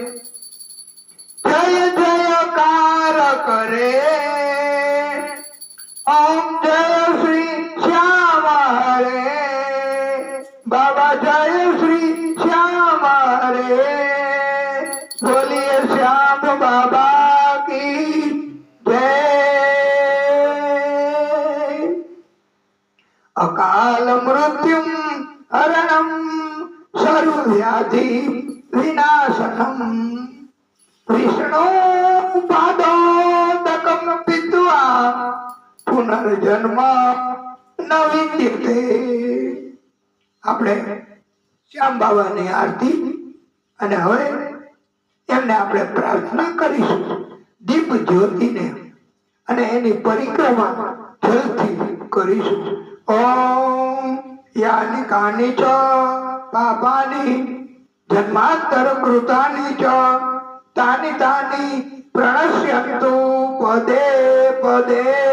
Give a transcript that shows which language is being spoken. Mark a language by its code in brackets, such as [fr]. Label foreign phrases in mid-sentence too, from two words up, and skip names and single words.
[hi] जय जयकार करे ओम जय श्री श्याम हरे बाबा जय श्री श्याम हरे बोलिए श्याम बाबा की जय [sa] अकाल मृत्युम हरणम सर्वव्याधि विनाशनम विष्णु पादोदकम पित्वा पुनर्जन्म न [gu] विद्यते આપણે શ્યામ બાબાની આરતી અને હવે એમને આપણે પ્રાર્થના કરીશું દીપ જ્યોતિને અને એની પરિક્રમા જલથી કરીશું [sa] ओम यानी कानी च पापानी जन्मांतर कृतानी च तानी तानी प्रणश्यंतु पदे पदे